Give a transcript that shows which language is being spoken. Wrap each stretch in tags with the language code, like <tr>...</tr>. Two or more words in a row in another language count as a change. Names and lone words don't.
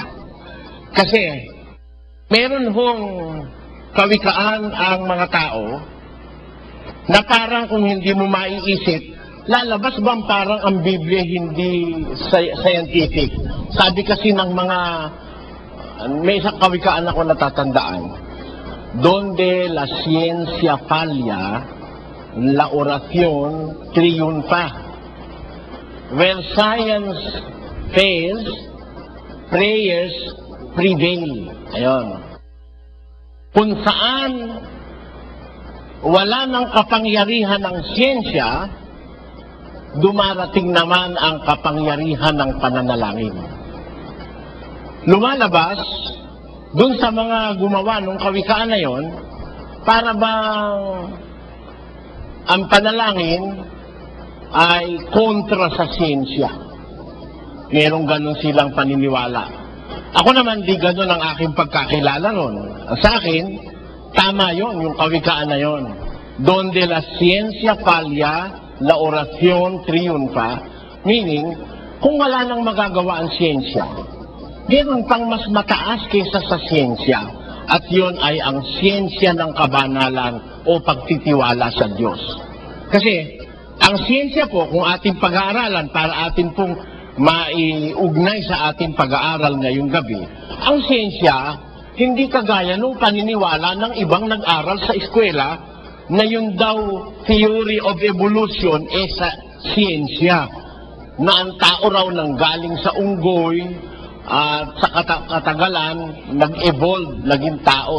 <tl>Kasi meron hong kawikaan ang mga tao na parang kung hindi mo maiisip, lalabas bang parang ang Biblia hindi scientific? Sabi kasi ng mga, may isang kawikaan ako natatandaan,</tl> <es>donde la ciencia falla, la oración triunfa.</es> <en>Where science fails, prayers prevail.</en> <tl>Ayun. Kung saan wala ng kapangyarihan ng siyensya, dumarating naman ang kapangyarihan ng pananalangin. Lumalabas dun sa mga gumawa ng kawikaan na yon, para bang ang panalangin ay kontra sa siyensya. Merong ganun silang paniniwala. Ako naman di ganun ang aking pagkakilala nun. Sa akin, tama yon, yung kawikaan na yon.</tl> <es>Donde la ciencia falla, la oración triunfa.</es> <tl>Meaning, kung wala nang magagawa ang siyensya, meron pang mas mataas kaysa sa siyensya. At yon ay ang siyensya ng kabanalan o pagtitiwala sa Diyos. Kasi, ang siyensya po, kung ating pag-aaralan para atin pong maiugnay sa ating pag-aaral ngayong gabi, ang siyensya, hindi kagaya nung paniniwala ng ibang nag-aral sa eskwela na yung daw</tl> <en>theory of evolution</en> <tl>sa siyensya, na ang tao raw nanggaling sa unggoy at sa katagalan nag-evolve, naging tao.</tl>